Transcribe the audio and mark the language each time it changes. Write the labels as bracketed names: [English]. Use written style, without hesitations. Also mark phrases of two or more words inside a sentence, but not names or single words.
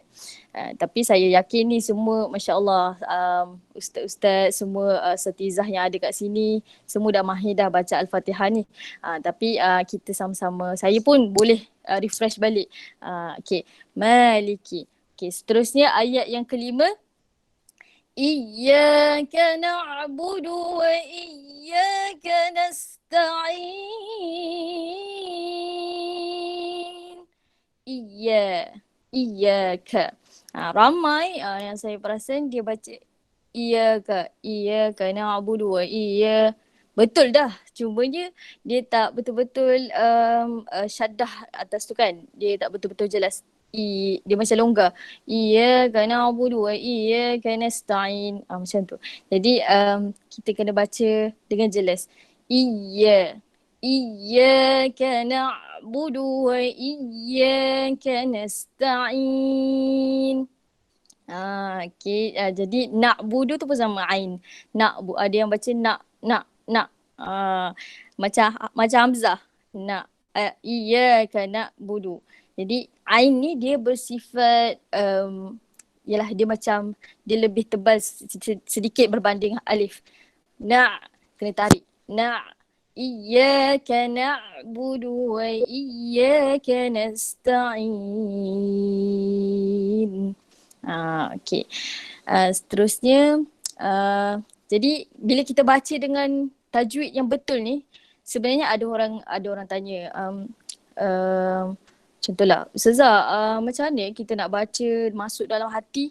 [Malay] Tapi saya yakin ni semua masya-Allah ustaz-ustaz semua asatizah yang ada kat sini semua dah mahir dah baca Al-Fatihah ni. Tapi kita sama-sama, saya pun boleh refresh balik. Okey, Maliki. Okey, seterusnya ayat yang kelima. [Arabic] إياك نعبد وإياك نستعين. [Malay] Iya, iyyaka. Ramai yang saya perasan dia baca iyyaka, [Arabic] إياك نعبد و [Malay] betul dah. Cumanya dia tak betul-betul syaddah atas tu kan. Dia tak betul-betul jelas. Dia macam longgar. [Arabic] إياك نعبد وإياك نستعين. [Malay] Macam tu. Jadi kita kena baca dengan jelas. Iya. [Arabic] إياك نعبد وإياك نستعين. [Malay] Okey. Jadi na'budu tu pun sama ain. Ada yang baca nak. Macam Hamzah. Nak. [Arabic] إياك نعبد. [Malay] Jadi ain ni dia bersifat yalah dia macam dia lebih tebal sedikit berbanding alif. Kena tarik. [Arabic] إياك نعبد وإياك نستعين. [Malay] Okey. Seterusnya, jadi bila kita baca dengan tajwid yang betul ni, sebenarnya ada orang tanya, contohlah, Ustazah, macam mana kita nak baca masuk dalam hati?